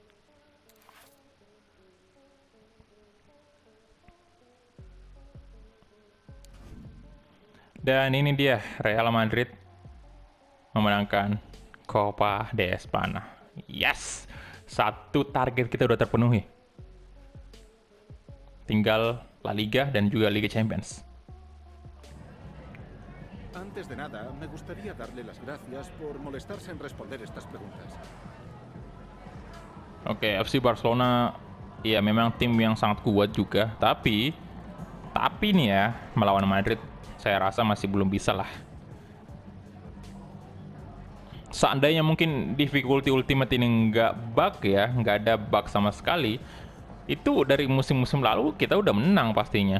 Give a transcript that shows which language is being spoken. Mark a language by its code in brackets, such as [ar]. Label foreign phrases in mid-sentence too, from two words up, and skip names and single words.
[id] Dan ini dia, Real Madrid memenangkan Copa de Espana. Yes, satu target kita udah terpenuhi. Tinggal La Liga dan juga Liga Champions. [es] Antes de nada, me gustaría darle las gracias por molestarse en responder estas preguntas. [id] Oke, FC Barcelona ya memang tim yang sangat kuat juga, tapi nih ya, melawan Madrid saya rasa masih belum bisa lah. Seandainya mungkin [en] difficulty ultimate [id] ini nggak bug ya, nggak ada bug sama sekali, itu dari musim-musim lalu kita udah menang pastinya.